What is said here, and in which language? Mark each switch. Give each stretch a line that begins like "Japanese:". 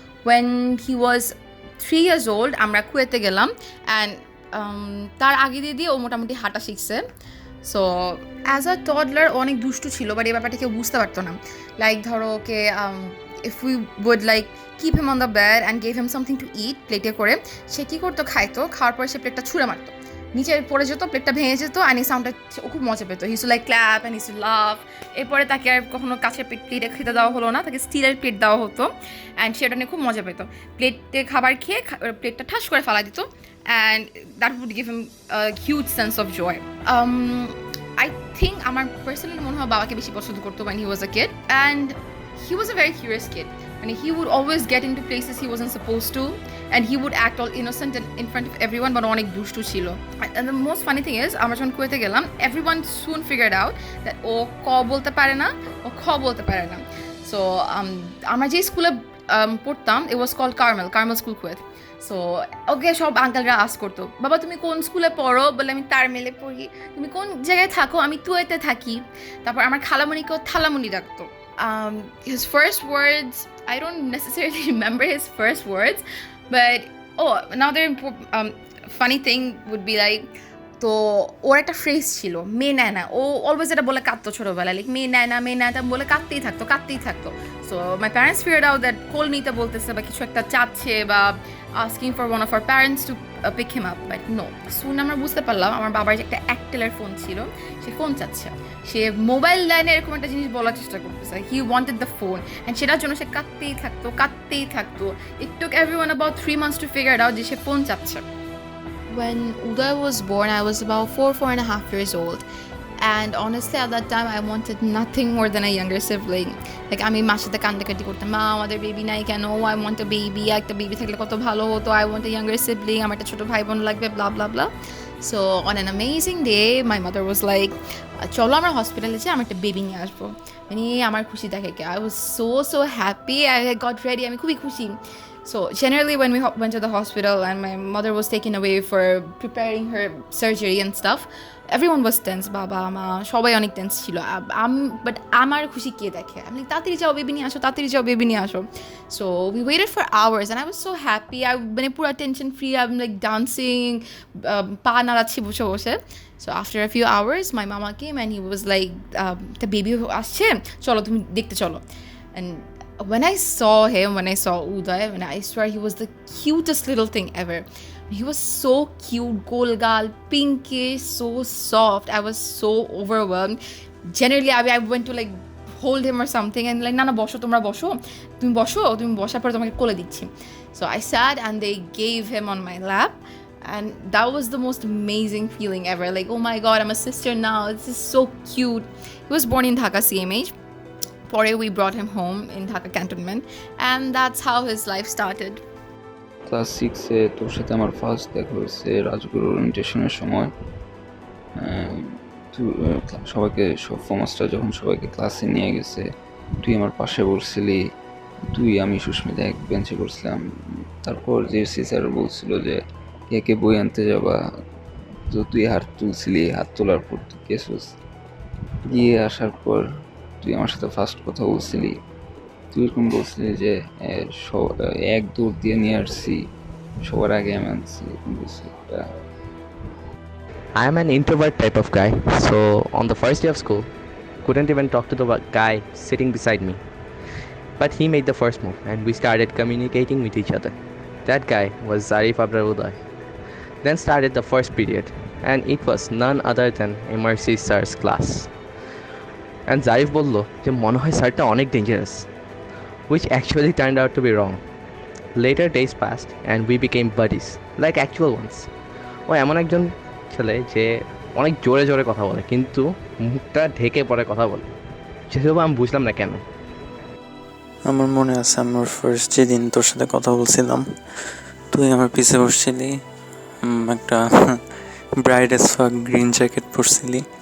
English: When he was 3 years old,
Bangla: আমরা কুয়েতে গেলাম, অ্যান্ড তার আগে দিয়ে ও মোটামুটি হাঁটা শিখছে।
English: so as a toddler
Bangla: অনেক দুষ্টু ছিল, বাট এই ব্যাপারটা কেউ বুঝতে পারতো না। লাইক ধরো ওকে
English: if we would like keep him on the bed and gave him something to eat,
Bangla: প্লেটে করে সে কী করতো, খাওয়ার পরে সে প্লেটটা ছুঁড়ে মারতো, নিচে পড়ে যেত, প্লেটটা ভেঙে যেত, অ্যান্ড এই সাউন্ডটা ও খুব মজা পেতো।
English: He is to like clap and he is to love.
Bangla: এরপরে তাকে আর কখনো কাছের প্লেটে খেতে দেওয়া হলো না, তাকে স্টিলের প্লেট দেওয়া হতো, অ্যান্ড সেটা নিয়ে খুব মজা পেতো। প্লেটে খাবার খেয়ে প্লেটটা ঠাস করে ফেলা দিত,
English: And that would give him huge sense of joy. I think
Bangla: আমার পার্সোনালি মনে হয় বাবাকে বেশি পছন্দ করতো
English: when he was a kid, and he was a very curious kid. And he would always get into places he wasn't supposed to, and he would act all innocent in front of everyone, but
Bangla: অনেক দুষ্টু ছিল।
English: And the most funny thing is,
Bangla: আমরা যখন কুয়েতে গেলাম,
English: everyone soon figured out that
Bangla: ও ক বলতে পারে না, ও খ বলতে পারে না।
English: So
Bangla: আমরা যে স্কুলে পড়তাম,
English: it was called Carmel School Kuwait.
Bangla: So okay সব আঙ্কেলরা আস্ক করতো, বাবা তুমি কোন স্কুলে পড়ো? বলে আমি তারমেলে পড়ি। তুমি কোন জায়গায় থাকো? আমি তুয়েতে থাকি। তারপর আমার খালামণিকেও থালামণি ডাকতো।
English: His first words, I don't necessarily remember his first words, but another funny thing would be like,
Bangla: তো ওর একটা ফ্রেজ ছিল, মেয়ে নেয় না। ও অলওয়েজ এটা বলে কাঁদতো ছোটোবেলায়, লাইক মেয়ে নেয় না বলে কাঁদতেই থাকতো।
English: so my parents figured out that
Bangla: কোল নিতে বলতেছে বা কিছু একটা চাচ্ছে, বা
English: Asking for one of our parents to pick him up, but no.
Bangla: সুন আমরা বুঝতে পারলাম আমার বাবার যে একটা অ্যাক্টেলের ফোন ছিল, সে ফোন চাচ্ছে। সে মোবাইল লাইনে এরকম একটা জিনিস বলার চেষ্টা করতেছে,
English: he wanted the phone,
Bangla: and সেটার জন্য সে কাঁদতেই থাকতো।
English: it took everyone about 3 months to figure it out
Bangla: যে সে ফোন চাচ্ছে।
English: When Uday was born, I was about 4.5 years old. And honestly, at that time, I wanted nothing more than a younger sibling.
Bangla: Like, আমি মার সাথে কান্নাকাটি করতাম, মা আমাদের baby নাই কেন?
English: I want a baby.
Bangla: একটা বেবি থাকলে কত ভালো হতো।
English: I want a younger sibling.
Bangla: আমার একটা ছোটো ভাই বোন লাগবে,
English: blah, blah, blah. So, on an amazing day, my mother was like,
Bangla: চলো আমরা হসপিটালে যাই, আমি একটা বেবি নিয়ে আসবো। মানে আমার খুশি দেখে
English: I was so happy. I got ready.
Bangla: আমি খুবই খুশি।
English: So generally when we went to the hospital and my mother was taken away for preparing her surgery and stuff, everyone was tense,
Bangla: বাবা মা সবাই অনেক টেন্স ছিল। But আমার খুশি কে দেখে, আমি তাড়াতাড়ি যাও বেবি নিয়ে আসো, তাড়াতাড়ি যাও বেবি নিয়ে আসো।
English: So we waited for hours and I was so happy.
Bangla: মানে পুরো tension free,
English: I am like dancing,
Bangla: পা নাড়াচ্ছি বসে বসে।
English: so after a few hours my মামা came and he was like,
Bangla: তা বেবি আসছে, চলো তুমি দেখতে চলো।
English: And when I saw him, when I saw Uday, when I swear he was the cutest little thing ever. He was so cute, golgal, pinkish, so soft. I was so overwhelmed. Generally, I went to like hold him or something and like,
Bangla: na bosho, tumra bosho, tumi bosha par tomake kole dicchi.
English: So I sat and they gave him on my lap. And that was the most amazing feeling ever. Like, oh my God, I'm a sister now. This is so cute. He was born in Dhaka, CMH. Pore we brought him home in Dhaka Cantonment, and that's how his life started.
Bangla: Class 6-এ তোর সাথে আমার first দেখা হয়েছে রাজগুরু ওরিয়েন্টেশনের সময়। তুই সবাইকে master যখন সবাইকে ক্লাসে নিয়ে গেছে, তুই আমার পাশে বসছিলি, তুই আমি সুস্মিতা এক বেঞ্চে বসছিলাম। তারপর যে স্যার বলছিল যে কে কে বই আনতে যাবা, তো তুই হাত তুলছিলি, হাত তোলার পর তুই গেছিস, গিয়ে আসার পর তুই আমার সাথে ফার্স্ট কথা বলছিলি। তুই এরকম বলছিলি যে এক দৌড় দিয়ে নিয়ে আসছি, সবার আগে আমি আনছি, এরকম বলছিলি।
English: I am an introvert type of guy, so on the first day of school, couldn't even talk to the guy sitting beside me. But he made the first move and we started communicating with each other. That guy was Zarif Abrar Uday. Then started the first period, and it was none other than MRC sir's class.
Bangla: And Zarif bollo je mone hoy sirta onek dangerous,
English: which actually turned out to be wrong. Later days passed and we became buddies, like actual ones.
Bangla: ও এমন একজন ছেলে যে অনেক জোরে জোরে কথা বলে কিন্তু মুখটা ঢেকে পরে কথা বলে, সেসব আমি বুঝলাম না কেন। আমার মনে আছে আমার ফার্স্ট যেদিন তোর সাথে কথা বলছিলাম, তুই আমার পিছে বসছিলি, একটা ব্রাইট এস ফাক গ্রিন জ্যাকেট পরছিলি।